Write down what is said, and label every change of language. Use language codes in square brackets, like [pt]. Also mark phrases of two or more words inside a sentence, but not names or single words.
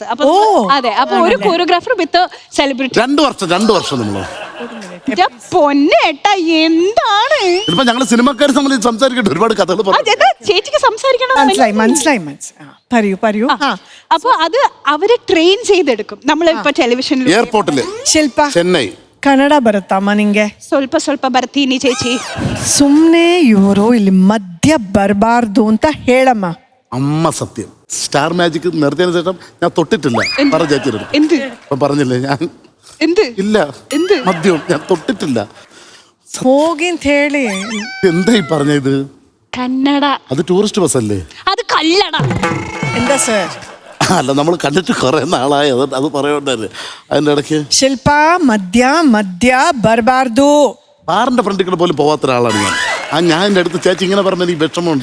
[ml] അപ്പൊ അതെ, അപ്പൊ ഒരു [en] choreographer with celebrity. [ml] 2 വർഷം നമ്മള് പൊന്നേട്ടാ എന്താണ് ഇപ്പൊ ഞങ്ങള് സിനിമക്കാര് തമ്മിൽ സംസാരിക്കട്ടെ, ഒരുപാട് കഥകൾ ചേച്ചിക്ക് സംസാരിക്കണം. പറയൂ. അപ്പൊ അത് അവരെ ട്രെയിൻ ചെയ്തെടുക്കും. നമ്മളിപ്പോ ടെലിവിഷനിൽ [kn] ಏರ್ಪೋರ್ಟಲ್ಲಿ ಶಿಲ್ಪ ಚೆನ್ನೈ ಕನ್ನಡ ಬರುತ್ತಮ್ಮ ನಿಂಗೆ? ಸ್ವಲ್ಪ ಬರ್ತೀನಿ ചേച്ചി. ಸುಮ್ನೆ ಇವರು ಇಲ್ಲಿ ಮಧ್ಯ ಬರಬಾರ್ದು ಅಂತ ಹೇಳಮ್ಮ. [ml] അമ്മ സത്യം സ്റ്റാർ മാജിക് നിർത്തിയതിനു ശേഷം ഞാൻ തൊട്ടിട്ടില്ല. പറ ചേച്ചി എന്ത് പറഞ്ഞില്ലേ ഞാൻ എന്ത് ഇല്ല എന്ത് മദ്യം ഞാൻ തൊട്ടിട്ടില്ല. [kn] ಹೋಗಿ ಅಂತ ಹೇಳಿ. [ml] എന്തായി പറഞ്ഞത്? കന്നഡ. അത് ടൂറിസ്റ്റ് ബസ് അല്ലേ? അത് കല്ലട. എന്താ സർ? അല്ല നമ്മൾ കണ്ടിട്ട് കുറെ നാളായി, അത് പറയണ്ടായിരുന്നു. അതിന്റെ ഇടയ്ക്ക് [kn] ಶಿಲ್ಪ ಮಧ್ಯ ಬರಬಾರದು. [ml] ബാറിന്റെ ഫ്രണ്ടിൽ പോലും പോവാത്ത ഒരാളാണ് ഞാൻ. ഞാൻ എന്റെ അടുത്ത് ചേച്ചി ഇങ്ങനെ പറഞ്ഞ എനിക്ക് വിഷമമുണ്ട്.